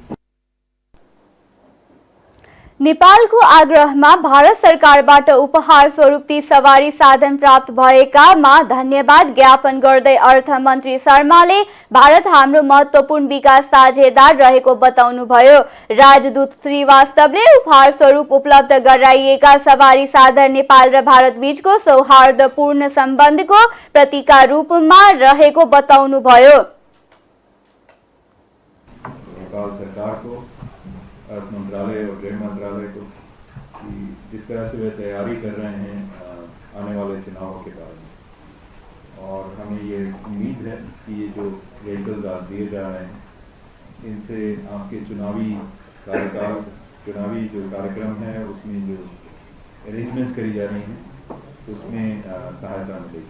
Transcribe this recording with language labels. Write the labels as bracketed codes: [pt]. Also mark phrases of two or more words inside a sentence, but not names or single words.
[ne] नेपालको आग्रहमा भारत सरकारबाट उपहार स्वरूप ती सवारी साधन प्राप्त भएकामा धन्यवाद ज्ञापन गर्दै अर्थमन्त्री शर्माले भारत हाम्रो महत्त्वपूर्ण विकास साझेदार रहेको बताउनुभयो। राजदूत श्रीवास्तवले उपहार स्वरूप उपलब्ध गराइएका सवारी साधन नेपाल र भारत बीचको सौहार्दपूर्ण सम्बन्धको प्रतीकका रूपमा रहेको बताउनुभयो। [hi] नेपाल सरकार को, अर्थ मंत्रालय और गृह मंत्रालय को कि जिस तरह से वे तैयारी कर रहे हैं आने वाले चुनावों के बारे में, और हमें ये उम्मीद है कि ये जो व्हीकल्स आज दिए जा रहे हैं इनसे आपके चुनावी कार्यकाल, चुनावी जो कार्यक्रम है उसमें जो अरेंजमेंट्स करी जा रही हैं उसमें सहायता मिलेगी।